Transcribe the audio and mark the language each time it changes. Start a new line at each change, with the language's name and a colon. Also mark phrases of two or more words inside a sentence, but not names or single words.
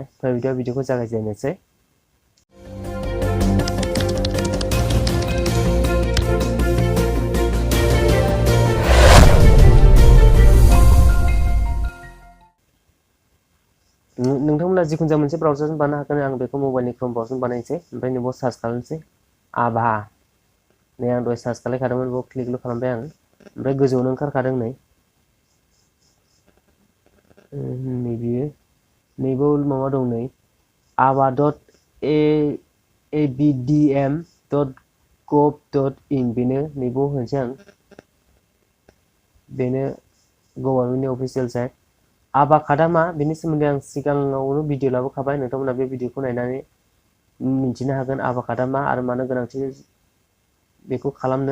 Bodo: फै भिडिअखौ जागायजेननोसै। नोंथांमोना जिखुनु जाया मोनसे ब्राउजारजों बानायनो हागोन। आं बेखौ मबाइलनि क्रोम ब्राउजारजों बानायनोसै। ओमफ्राय नैबाव सार्च खालामनोसै आभा। नै आं दहाय सार्च खालामखादोंमोन, बेयाव क्लिकल' खालामबाय आं। ओमफ्राय गोजौआवनो ओंखारखादों नै नैबाव माबा दं नै ava.abdm.gov.in बेनो नैबाव होनोसै आं। बेनो गभर्नमेन्टनि अफिसियेल साइट। आबाकादा मा बेनि सोमोन्दै आं सिगाङावनो भिडिअ लाबोखाबाय। नोंथांमोना बे भिडिअखौ नायनानै मिन्थिनो हागोन आबाकादा मा आरो मानो गोनांथि बेखौ खालामनो।